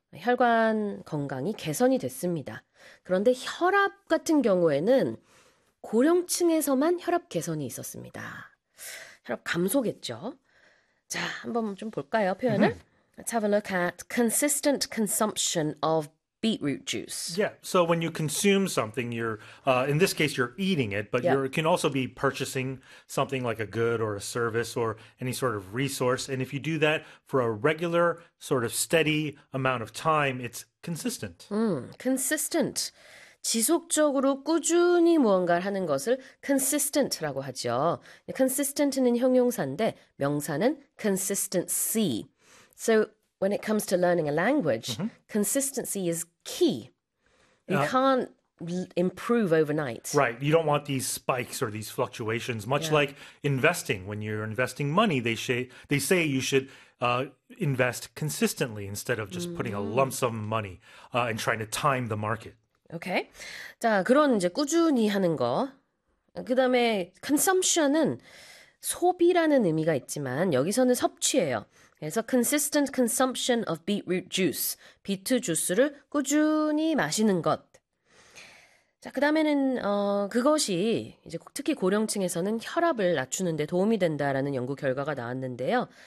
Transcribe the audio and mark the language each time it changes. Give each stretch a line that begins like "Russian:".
Korean: 혈관 건강이 개선이 됐습니다. 그런데 혈압 같은 경우에는 고령층에서만 혈압 개선이 있었습니다. 혈압 감소겠죠? 자, 한번 좀 볼까요, 표현을?
English: Let's have a look at consistent consumption of beetroot juice. Yeah, so when you consume something, you're in this case you're eating it, but you can also be purchasing something like a good or a service or any sort of resource. And if you do that for a regular sort of steady amount of time, it's consistent.
Korean: Consistent. 지속적으로 꾸준히 무언가를 하는 것을 consistent라고 하죠. Consistent는 형용사인데 명사는 consistency.
English: So, when it comes to learning a language, consistency is key. You can't improve overnight. Right. You don't want these spikes or these fluctuations, much like investing. When you're investing money, they say you should invest consistently instead of just putting a lump sum of money and trying to time the market. Okay.
Korean: 자, 그런 이제 꾸준히 하는 거. 그다음에 consumption은 소비라는 의미가 있지만 여기서는 섭취예요. 그래서
English: consistent consumption of beetroot juice.
Korean: 비트 주스를 꾸준히 마시는 것. 자, 그다음에는 그것이 이제 특히 고령층에서는 혈압을 낮추는 데 도움이 된다라는 연구 결과가 나왔는데요.